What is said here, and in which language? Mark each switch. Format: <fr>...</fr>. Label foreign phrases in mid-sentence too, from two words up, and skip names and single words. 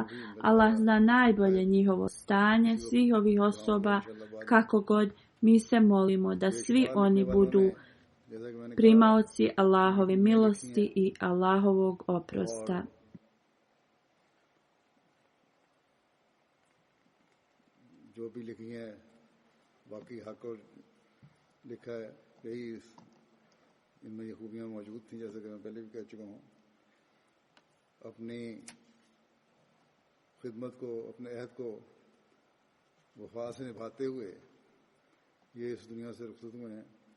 <bs>Allah zna najbolje njihovo stanje svih ovih osoba. Kako god, mi se molimo da svi oni budu primaoci Allahove milosti i Allahovog oprosta.</bs> <ur>جو بھی لکھی ہیں باقی حق اور لکھا ہے یہی ان میں یہ خوبیاں موجود تھیں، جیسا کہ میں پہلے بھی کہہ چکا ہوں. اپنی خدمت کو، اپنے عہد کو وفا سے نبھاتے ہوئے یہ اس دنیا سے رخصت ہوئے ہیں.</ur>